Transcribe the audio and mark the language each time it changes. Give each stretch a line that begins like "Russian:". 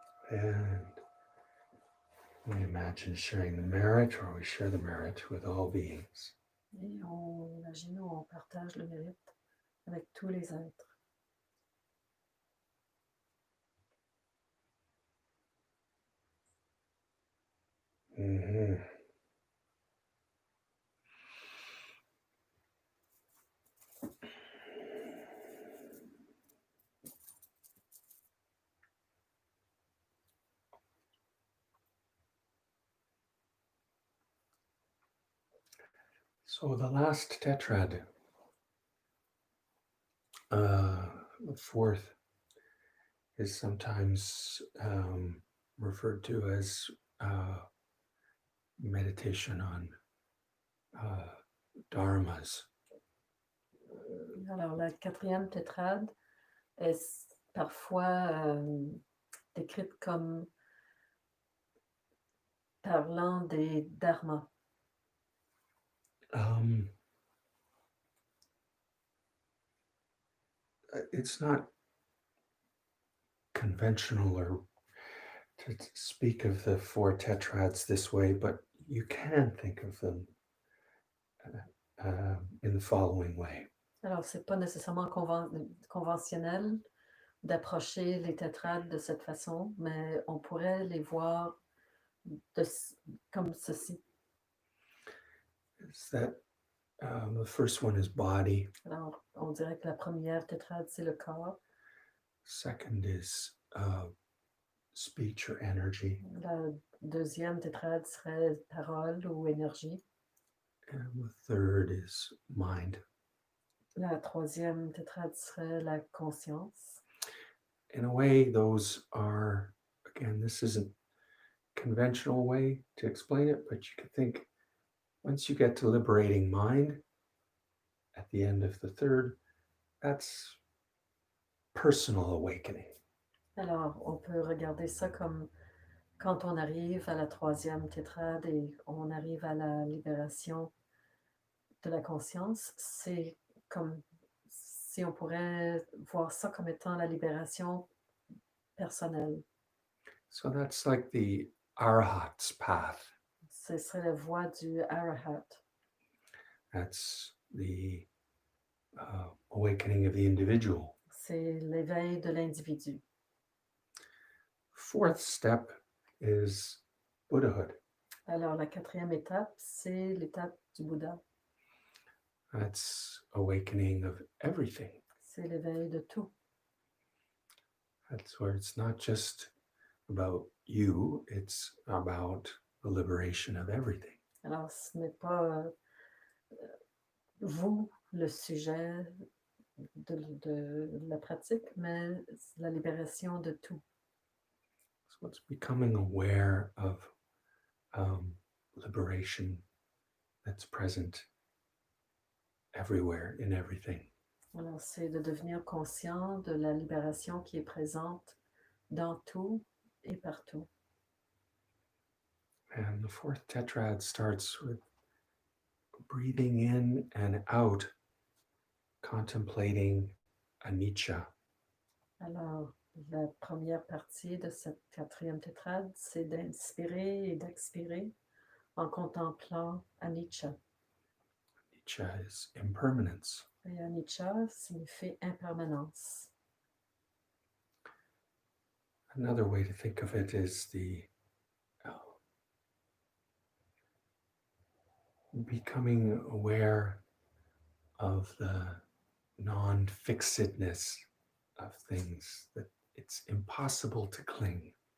English: And we imagine sharing the merit, or we share the merit with all beings.
French: Et on imagine, on partage le mérite avec tous les êtres. Mm-hmm.
English: So the last tetrad, the fourth, is sometimes referred to as meditation on dharmas.
French: Alors, la quatrième tétrade est parfois décrite comme parlant des dharmas.
English: It's not conventional or to speak of the four tetrads this way, but you can think of them in the following way.
French: Alors, c'est pas nécessairement conventionnel d'approcher les tétrades de cette façon, mais on pourrait les voir comme ceci.
English: Is that the first one is body.
French: Alors, on dirait que la première tétrade, c'est le corps.
English: Second is speech or energy.
French: La deuxième tétrade serait parole ou énergie.
English: And the third is mind.
French: La troisième tétrade serait la conscience.
English: In a way, those are, again, this isn't conventional way to explain it, but you could think once you get to liberating mind at the end of the third, that's personal awakening.
French: Alors, on peut regarder ça comme quand on arrive à la troisième tétrade et on arrive à la libération de la conscience, c'est comme si on pourrait voir ça comme étant la libération personnelle.
English: So that's like the arahat's path.
French: Ce serait la voie du arahat.
English: That's the awakening of the individual.
French: C'est l'éveil de l'individu.
English: Fourth step is Buddhahood.
French: Alors, la quatrième étape, c'est l'étape du Bouddha.
English: That's awakening of everything.
French: C'est l'éveil de tout.
English: That's where it's not just about you, it's about the liberation of everything.
French: Alors, ce n'est pas vous le sujet de la pratique, mais la libération de tout.
English: So it's becoming aware of liberation that's present everywhere in everything.
French: Alors, c'est de devenir conscient de la libération qui est présente dans tout et partout.
English: And the fourth tetrad starts with breathing in and out, contemplating anicca.
French: Alors, la première partie de cette quatrième tétrade, c'est d'inspirer et d'expirer en contemplant anicca.
English: Anicca is impermanence.
French: Et anicca signifie impermanence.
English: Another way to think of it is the becoming aware of the non-fixedness of things, that it's impossible to cling.